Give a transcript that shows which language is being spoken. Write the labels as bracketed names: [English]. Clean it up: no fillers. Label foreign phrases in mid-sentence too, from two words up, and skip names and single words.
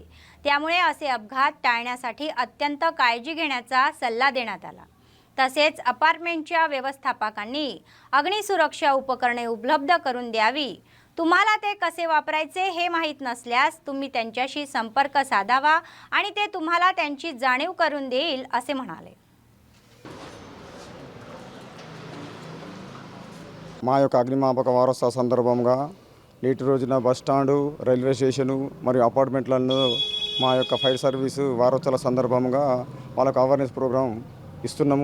[Marathi] त्यामुळे असे अपघात टाळण्यासाठी अत्यंत काळजी घेण्याचा सल्ला देण्यात आला. तसेच अपार्टमेंटच्या व्यवस्थापकांनी अग्निसुरक्षा उपकरणे उपलब्ध करून द्यावी. तुम्हाला ते कसे वापरायचे हे माहीत नसल्यास तुम्ही त्यांच्याशी संपर्क साधावा आणि ते तुम्हाला त्यांची जाणीव करून देईल असे म्हणाले. [Telugu] మా యొక్క అగ్నిమాపక వారోత్సవ సందర్భంగా నేటి రోజున [English] bus stand, railway station [Telugu] మరియు అపార్ట్మెంట్లను మా యొక్క [English] fire service [Telugu] వారోత్సవాల సందర్భంగా వాళ్ళకు [English] awareness program [Telugu] ఇస్తున్నాము.